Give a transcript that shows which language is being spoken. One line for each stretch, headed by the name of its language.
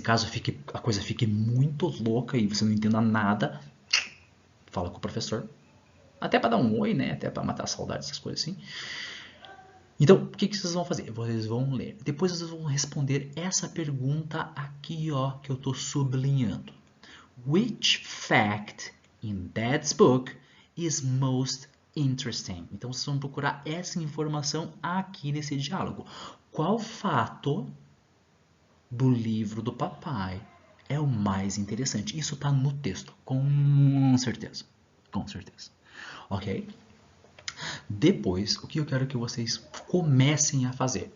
Portuguese: Caso a coisa fique muito louca e você não entenda nada, fala com o professor. Até para dar um oi, né? Até para matar a saudade, essas coisas assim. Então, o que vocês vão fazer? Vocês vão ler. Depois vocês vão responder essa pergunta aqui, ó, que eu estou sublinhando.
English: Which fact in Dad's book is most interesting?
Portuguese: Então, vocês vão procurar essa informação aqui nesse diálogo. Qual fato do livro do papai é o mais interessante? Isso está no texto, com certeza. Com certeza. Ok? Depois, o que eu quero que vocês comecem a fazer?